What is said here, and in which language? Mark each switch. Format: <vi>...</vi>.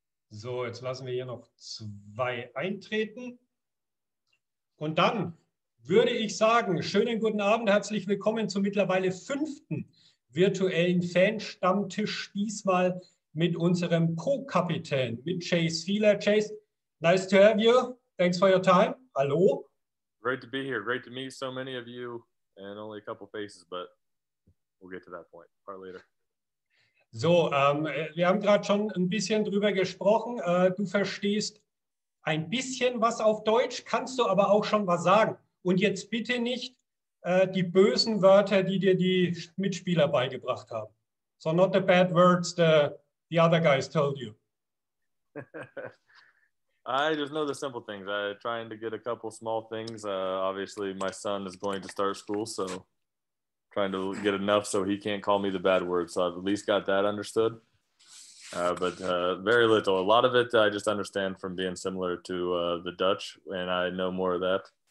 <de>So, jetzt lassen wir hier noch 2 eintreten. Und dann würde ich sagen, schönen guten Abend, herzlich willkommen zum mittlerweile 5. virtuellen Fan-Stammtisch, diesmal mit unserem Co-Kapitän, mit Chase Fieler.</de> <en>Chase, nice to have you. Thanks for your time. Hallo. Great to be here. Great to meet so many of you and only a couple faces, but we'll get to that point part later.</en> <de>So, wir haben gerade schon ein bisschen drüber gesprochen. Du verstehst ein bisschen was auf Deutsch, kannst du aber auch schon was sagen. Und jetzt bitte nicht die bösen Wörter, die dir die Mitspieler beigebracht haben.</de> <en>So not the bad words the other guys told you. I just know the simple things. I'm trying to get a couple small things. Obviously, my son is going to start school, so trying to get enough so he can't call me the bad word. So I've at least got that understood. But very little. A lot of it I just understand from being similar to the Dutch, and I know more of that.</en>